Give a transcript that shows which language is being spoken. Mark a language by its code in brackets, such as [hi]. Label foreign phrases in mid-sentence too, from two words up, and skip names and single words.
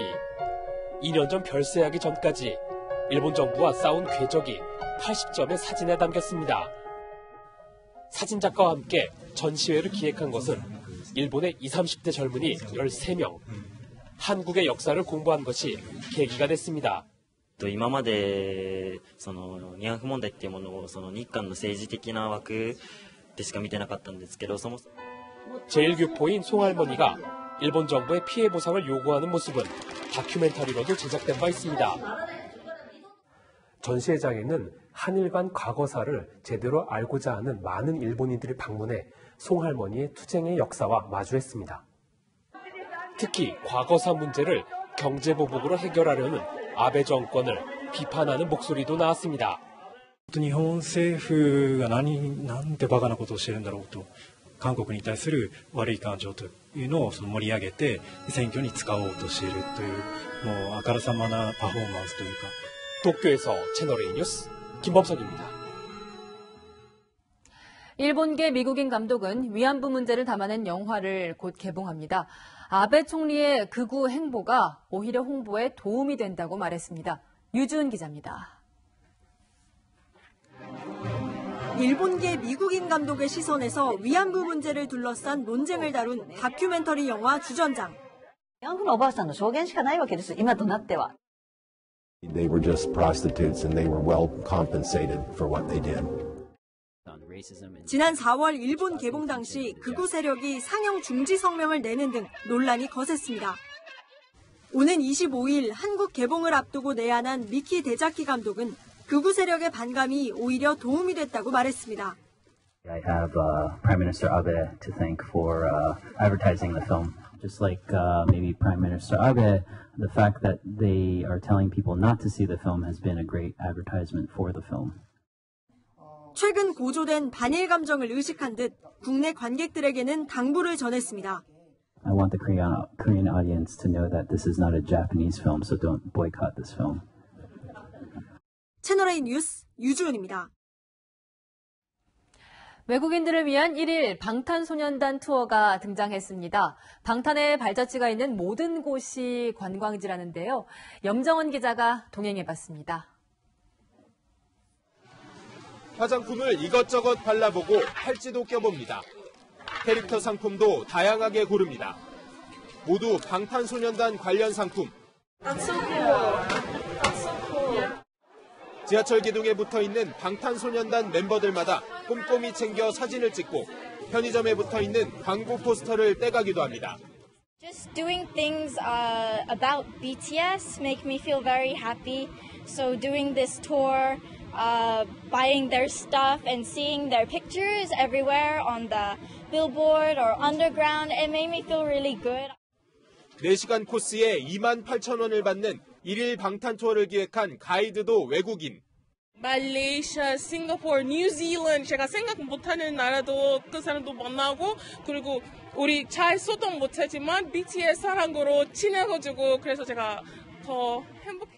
[ko] 2년 전 별세하기 전까지 일본 정부와 싸운 궤적이 80점의 사진에 담겼습니다. 사진작가와 함께 전시회를 기획한 것은 일본의 20, 30대 젊은이 13명. 한국의 역사를 공부한 것이 계기가 됐습니다. [ja] 今まで慰安婦問題っていうものを日韓の政治的な枠でしか見てなかったんですけど、 [ko] 제1교포인 송할머니가 일본 정부의 피해 보상을 요구하는 모습은 다큐멘터리로도 제작된 바 있습니다. 전시회장에는 한일 간 과거사를 제대로 알고자 하는 많은 일본인들이 방문해 송할머니의 투쟁의 역사와 마주했습니다. 특히 과거사 문제를 경제보복으로 해결하려는 아베 정권을 비판하는 목소리도 나왔습니다. [ja] 日本政府がなんてバカなことをしてるんだろうと、韓国に対する悪い感情というのを盛り上げて選挙に使おうとしているという、もうあからさまなパフォーマンスというか。 [ko] 도쿄에서 채널A 뉴스 김범석입니다. 일본계 미국인 감독은 위안부 문제를 담아낸 영화를 곧 개봉합니다. 아베 총리의 극우 행보가 오히려 홍보에 도움이 된다고 말했습니다. 유주은 기자입니다. 일본계 미국인 감독의 시선에서 위안부 문제를 둘러싼 논쟁을 다룬 다큐멘터리 영화 주전장. [ja] 慰安婦のおばあさんの証言しかないわけです。今となっては。 [en] They were just prostitutes and they were well compensated for what they did. [ko] 지난 4월 일본 개봉 당시 극우 세력이 상영 중지 성명을 내는 등 논란이 거셌습니다. 오는 25일 한국 개봉을 앞두고 내한한 미키 데자키 감독은 극우 세력의 반감이 오히려 도움이 됐다고 말했습니다. [en] I have Prime Minister Abe to thank for advertising the film. Just like maybe Prime Minister Abe, the fact that they are telling people not to see the film has been a great advertisement for the film. [ko] 최근 고조된 반일 감정을 의식한 듯 국내 관객들에게는 당부를 전했습니다. [en] I want the Korean audience to know that this is not a Japanese film, so don't boycott this film. [ko] 채널A 뉴스 유주은입니다. 외국인들을 위한 1일 방탄소년단 투어가 등장했습니다. 방탄의 발자취가 있는 모든 곳이 관광지라는데요. 염정원 기자가 동행해봤습니다. 화장품을 이것저것 발라보고 팔찌도 껴봅니다. 캐릭터 상품도 다양하게 고릅니다. 모두 방탄소년단 관련 상품. 지하철 기둥에 붙어있는 방탄소년단 멤버들마다 꼼꼼히 챙겨 사진을 찍고 편의점에 붙어있는 광고 포스터를 떼가기도 합니다. [en] Just doing things about BTS make me feel very happy. So doing this tour, buying their stuff and seeing their pictures everywhere on the billboard or underground, it made me feel really good. [ko] 4시간 코스에 28,000원을 받는 1일 방탄 투어를 기획한 가이드도 외국인. 말레이시아, 싱가포르, 뉴질랜드 제가 생각 못하는 나라도 그 사람도 만나고 그리고 우리 잘 소통 못하지만 BTS 사랑으로 친해가지고 그래서 제가 더 행복해요.